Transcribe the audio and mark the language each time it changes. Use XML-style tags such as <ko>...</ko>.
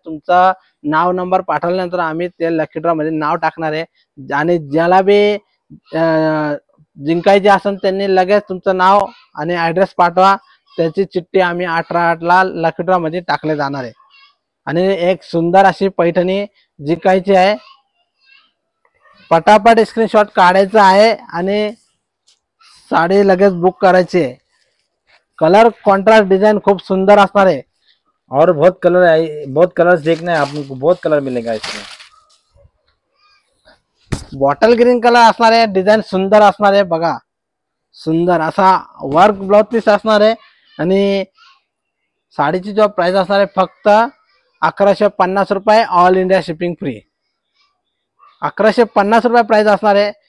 <mr>तुमचं नाव नंबर पाठवल्यानंतर आम्ही ते लकी ड्रॉ मध्ये नाव टाकणार आहे आणि ज्याला बी जिंकायचे असेल त्यांनी लगेच तुमचं नाव आणि ऍड्रेस पाठवा. त्याची चिठ्ठी आम्ही 18/8 ला लकी ड्रॉ मध्ये टाकले जाणार आहे आणि एक सुंदर अशी पैठणी जिंकायची आहे. पटापट स्क्रीनशॉट काढायचा आहे आणि साडी लगेच बुक करायची आहे. कलर कॉन्ट्रास्ट डिजाइन खूप सुंदर असणार है</mr> <hi>और बहुत कलर है, बहुत कलर्स देखना है आपको, बहुत कलर मिलेगा इसमें.</hi> <mr>बॉटल ग्रीन कलर असणार आहे, डिझाईन सुंदर असणार आहे बघा. सुंदर असा वर्क ब्लाउज पीस असणार आहे आणि साडीची जो प्राइस असणार आहे फक्त 1150 रुपये, ऑल इंडिया शिपिंग फ्री. 1150 रुपये प्राइस असणार आहे.</mr>